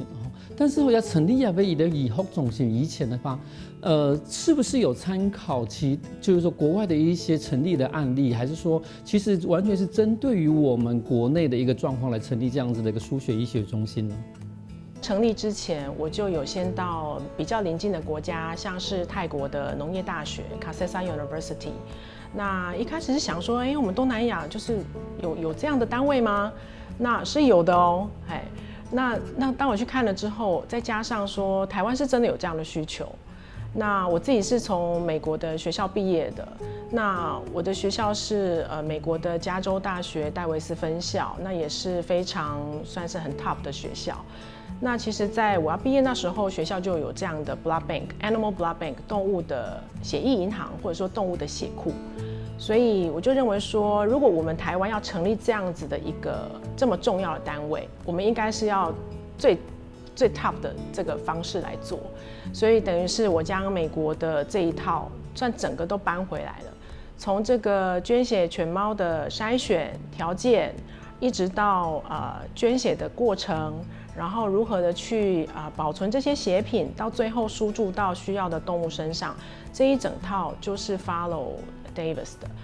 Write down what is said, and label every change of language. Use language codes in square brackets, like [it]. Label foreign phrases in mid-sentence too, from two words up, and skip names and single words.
[zh] 但是我要成立一個醫學中心以前的話，是不是有參考就是說國外的一些成立的案例，還是說其實完全是針對於我們國內的一個狀況來成立這樣子的一個輸血醫學中心呢？成立之前，我就有先到比較鄰近的國家，像是泰國的農業大學 Kasesa University。那一開始是想說，我們東南亞就是有這樣的單位嗎？那是有的哦，那當我去看了之後，再加上說台灣是真的有這樣的需求， 那我自己是从美国的学校毕业的，那我的学校是美国的加州大学戴维斯分校，那也是非常算是很 top 的学校。那其实在我要毕业那时候，学校就有这样的 [en] blood bank， animal blood bank， [zh] 动物的血液银行或者说动物的血库。所以我就认为说，如果我们台湾要成立这样子的一个这么重要的单位，我们应该是要最 top 的这个方式来做。所以等于是我将美国的这一套算整个都搬回来了，从这个捐血犬猫的筛选条件，一直到捐血的过程，然后如何的去保存这些血品，到最后输注到需要的动物身上，这一整套就是 follow Davis 的。